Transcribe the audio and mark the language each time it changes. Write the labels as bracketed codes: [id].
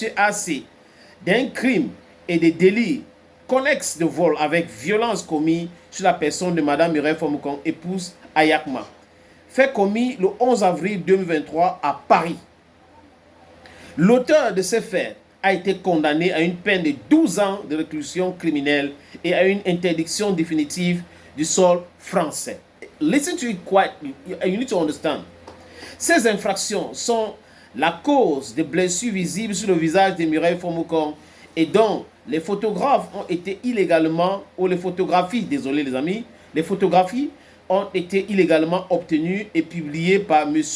[fr] AC d'un crime et des délits connexes de vol avec violence commis sur la personne de Mme Mireille Fomukonkwa, épouse Ayakma. Fait commis le 11 avril 2023 à Paris. L'auteur de ces faits a été condamné à une peine de 12 ans de réclusion criminelle et à une interdiction définitive du sol français. [en] Listen to it quite, you need to understand. [fr] Ces infractions sont la cause de blessures visibles sur le visage de Mireille Fomukonkwa et dont les photographes ont été illégalement, ou les photographies, désolé les amis, les photographies ont été illégalement obtenues et publiées par M.